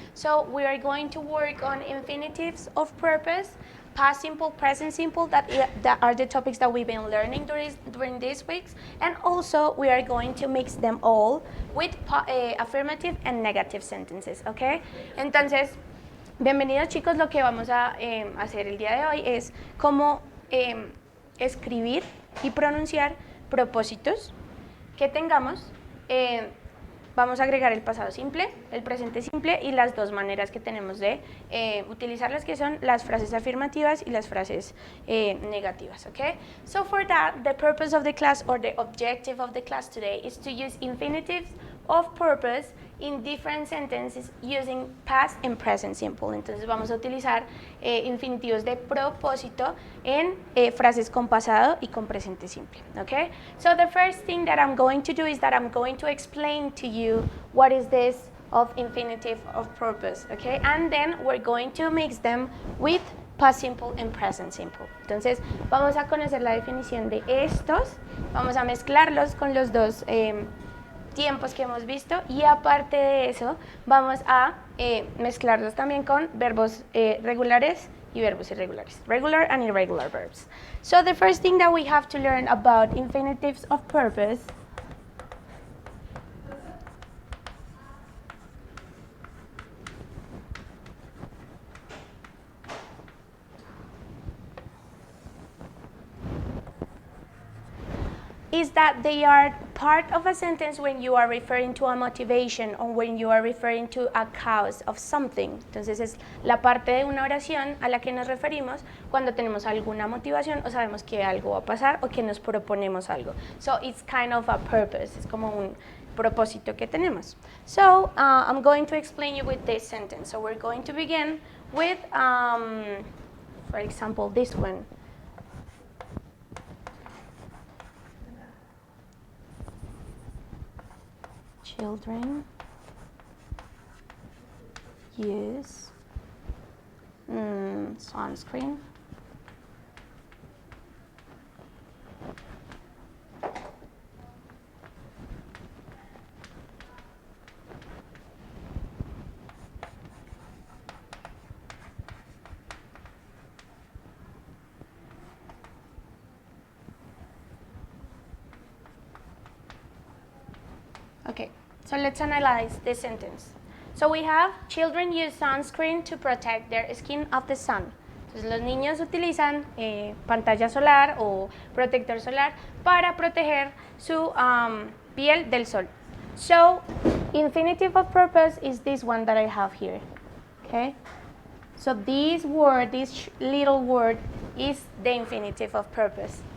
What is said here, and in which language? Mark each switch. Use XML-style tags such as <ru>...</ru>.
<en>So we are going to work on infinitives of purpose, past simple, present simple, that are the topics that we've been learning during these weeks, and also we are going to mix them all with affirmative and negative sentences, okay?</en> <es>Entonces, bienvenidos chicos, lo que vamos a hacer el día de hoy es cómo escribir y pronunciar propósitos que tengamos. Vamos a agregar el pasado simple, el presente simple y las dos maneras que tenemos de utilizarlas, que son las frases afirmativas y las frases negativas, okay?</es> <en>So for that, the purpose of the class, or the objective of the class today, is to use infinitives of purpose in different sentences using past and present simple.</en> <es>Entonces vamos a utilizar infinitivos de propósito en frases con pasado y con presente simple, okay?</es> <en>So the first thing that I'm going to do is that I'm going to explain to you what is this of infinitive of purpose, okay? And then we're going to mix them with past simple and present simple.</en> <es>Entonces vamos a conocer la definición de estos, vamos a mezclarlos con los dos tiempos que hemos visto, y aparte de eso vamos a mezclarlos también con verbos regulares y verbos irregulares,</es> <en>regular and irregular verbs. So the first thing that we have to learn about infinitives of purpose is that they are part of a sentence when you are referring to a motivation or when you are referring to a cause of something.</en> <es>Entonces es la parte de una oración a la que nos referimos cuando tenemos alguna motivación o sabemos que algo va a pasar o que nos proponemos algo.</es> <en>So it's kind of a purpose,</en> <es>es como un propósito que tenemos.</es> <en>So I'm going to explain you with this sentence. So we're going to begin with, for example, this one. Children use sunscreen Okay, so let's analyze this sentence. So we have children use sunscreen to protect their skin of the sun.</en> <es>Entonces los niños utilizan pantalla solar o protector solar para proteger su piel del sol.</es> <en>So infinitive of purpose is this one that I have here. Okay? So this word, this little word, is the infinitive of purpose.</en>